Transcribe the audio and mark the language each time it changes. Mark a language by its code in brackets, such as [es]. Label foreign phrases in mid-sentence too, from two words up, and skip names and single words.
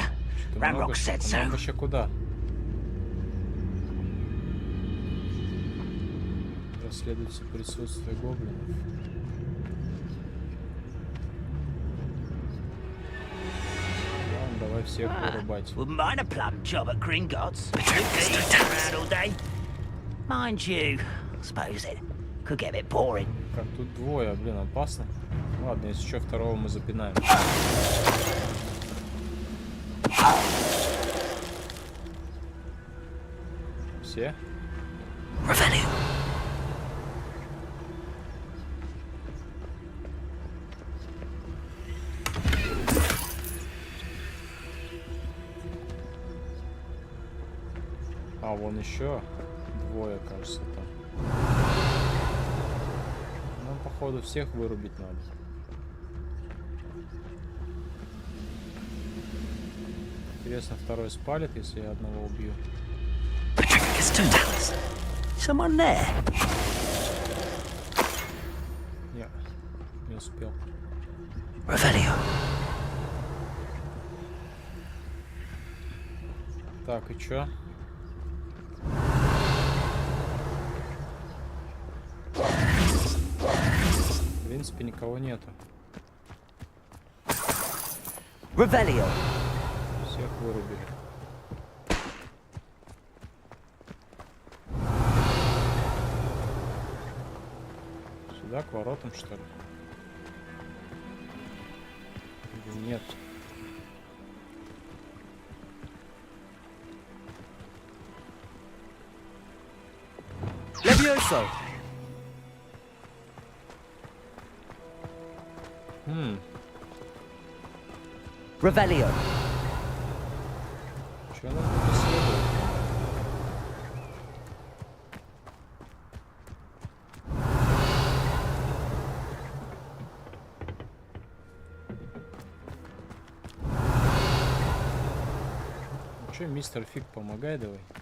[en] Ramrock said so. [ru] Нам вообще куда? Расследуется присутствие гоблинов. Ладно, давай всех вырубать. [en] Wouldn't mind a plum job at Gringotts. Around all day. Mind you, I suppose it could get a bit boring. [ru] Как тут двое, блин, опасно. Ладно, если что, второго мы запинаем. Все? Revelio. А, вон еще двое, кажется, там. Нам, походу, всех вырубить надо. Интересно, второй спалит, если я одного убью. [en] Someone there? [ru] Не успел. Revelio. Так, и чё? В принципе, никого нету. Revelio. Всех вырубили. Сюда, к воротам, что ли? Или нет? Levioso. Revelio. Чё нам тут исследовать? Ну чё, мистер Фиг, помогай давай.